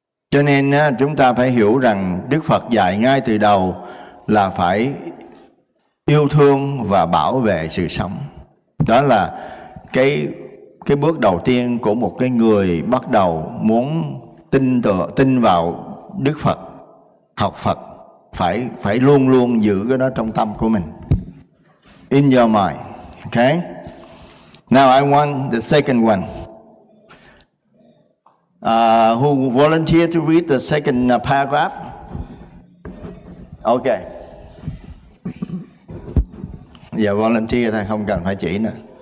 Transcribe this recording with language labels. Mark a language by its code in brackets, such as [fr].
[vi] Cho nên chúng ta phải hiểu rằng Đức Phật dạy ngay từ đầu là phải yêu thương và bảo vệ sự sống. Đó là cái bước đầu tiên của một cái người bắt đầu muốn tin vào Đức Phật, học Phật, phải luôn luôn giữ cái đó trong tâm của mình. [en] In your mind, okay? Now I want the second one. Who volunteered to read the second paragraph? Okay. [vi] Giờ volunteer thôi, không cần phải chỉ nữa.